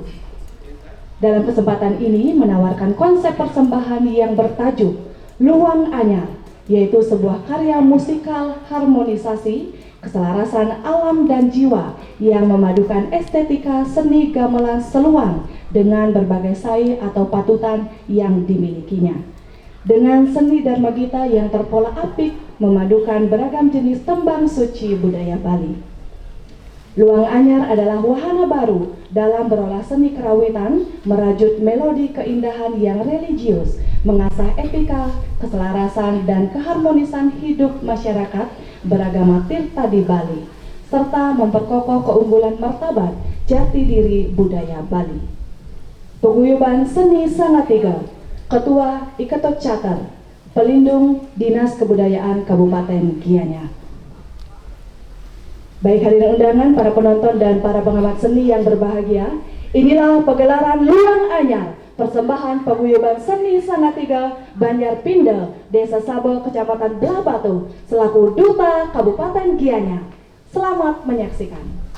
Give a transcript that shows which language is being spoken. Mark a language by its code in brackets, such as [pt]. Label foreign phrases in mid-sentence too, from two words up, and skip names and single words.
[id] Dalam kesempatan ini menawarkan konsep persembahan yang bertajuk Luang Anyar, yaitu sebuah karya musikal harmonisasi keselarasan alam dan jiwa yang memadukan estetika seni gamelan seluang dengan berbagai sai atau patutan yang dimilikinya. Dengan seni Dharma Gita yang terpola apik memadukan beragam jenis tembang suci budaya Bali. Luang Anyar adalah wahana baru dalam berolah seni kerawitan, merajut melodi keindahan yang religius, mengasah etika, keselarasan, dan keharmonisan hidup masyarakat beragama tirta di Bali, serta memperkokoh keunggulan martabat jati diri budaya Bali. Paguyuban Seni Sangatiga, Ketua Iketot Cater, Pelindung Dinas Kebudayaan Kabupaten Gianyar. Baik hadirin undangan, para penonton dan para pengamat seni yang berbahagia, inilah pagelaran Luang Anyar, persembahan Paguyuban Seni Sangatiga, Banyarpindah, Desa Sabo, Kecamatan Blabatu, selaku Duta Kabupaten Gianyar. Selamat menyaksikan.